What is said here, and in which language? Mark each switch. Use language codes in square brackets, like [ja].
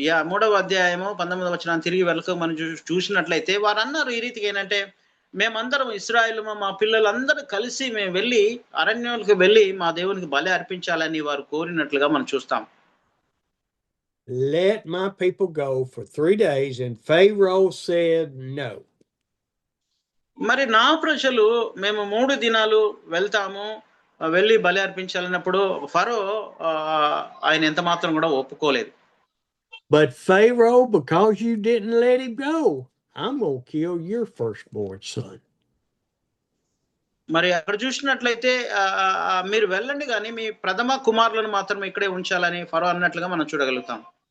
[te] మూడవ అధ్యాయము 19వ వచనం తిరిగి వెళ్ళక మనం చూసినట్లయితే వారు అన్నారు ఈ రీతిగా ఏంటంటే, మేమందరం ఇశ్రాయేలు మా పిల్లలందరూ కలిసి మేము వెళ్ళి అరణ్యాలకు వెళ్ళి మా దేవునికి బలి అర్పించాలని వారు కోరినట్లుగా మనం చూస్తాం. [en] Let my people go for 3 days, and Pharaoh said no. [te] మరి నా ప్రజలు మేము 3 దినాలు వెళ్తాము, వెళ్ళి బలి అర్పించాలన్నప్పుడు ఫరో ఆయన ఎంత మాత్రం కూడా ఒప్పుకోలేదు. [en] But Pharaoh, because you didn't let him go, I'm going to kill your firstborn son. [te] మరి అక్కడ చూసినట్లయితే మీరు వెళ్ళండి కానీ మీ ప్రథమ కుమారులను మాత్రం ఇక్కడే ఉంచాలని ఫరో అన్నట్లుగా మనం చూడగలుగుతాం.